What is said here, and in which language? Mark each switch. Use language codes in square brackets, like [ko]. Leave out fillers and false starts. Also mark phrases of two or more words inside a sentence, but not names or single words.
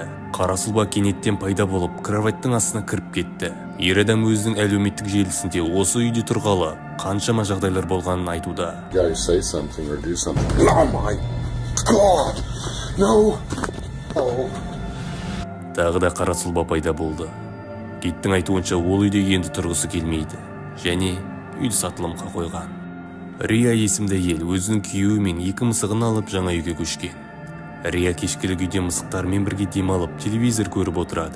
[kk] Қара сұлба кенеттен пайда болып, кроваттың астына кіріп кетті. Ер адам өзінің әлеуметтік желісінде осы үйде тұрғалы қаншама жағдайлар болғанын айтуда. [en] Guys, say something or do something. Oh my God! No! Oh. [kk] Тағы да қара сұлба пайда болды. Киттің айтуынша ол үйде енді тұрғысы келмейді. Және үйді сатылымға қойған. Рия есімді ел өзінің күйеуі мен 2 мысығын алып жаңа үйге көшкен. Рия кешкілік үйде мысықтармен бірге демалып телевизор көріп отырады.